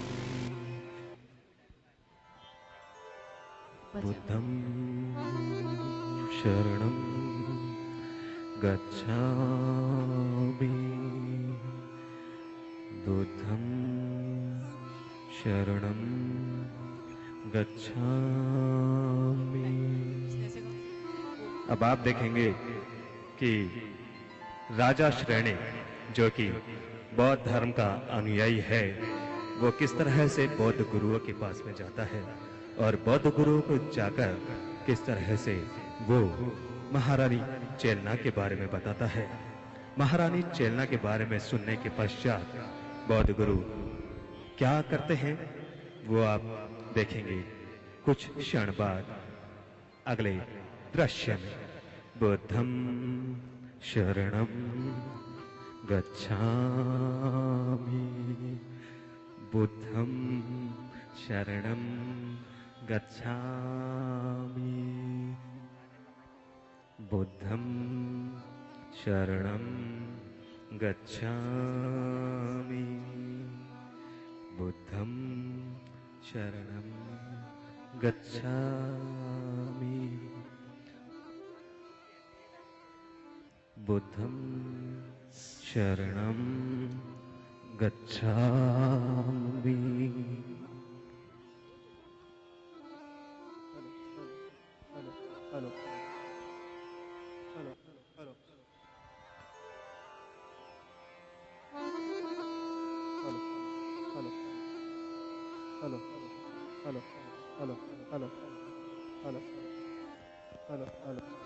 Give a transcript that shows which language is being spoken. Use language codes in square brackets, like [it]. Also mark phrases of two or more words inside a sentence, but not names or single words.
[pi] बुद्धं शरणं गच्छामि। बुद्धं शरणं गच्छामि। [hi] अब आप देखेंगे कि राजा श्रेणी जो कि बौद्ध धर्म का अनुयायी है वो किस तरह से बौद्ध गुरुओं के पास में जाता है और बौद्ध गुरुओं को जाकर किस तरह से वो महारानी चेलना के बारे में बताता है। महारानी चेलना के बारे में सुनने के पश्चात बौद्ध गुरु क्या करते हैं वो आप देखेंगे कुछ क्षण बाद अगले दृश्य में। [pi] बुद्धं शरणं गच्छामि। बुद्धं शरणं गच्छामि। बुद्धं शरणं गच्छामि। बुद्धं शरणं गच्छामि। बुद्धं शरणं गच्छामि। [en] hello hello hello hello hello hello hello hello hello hello hello.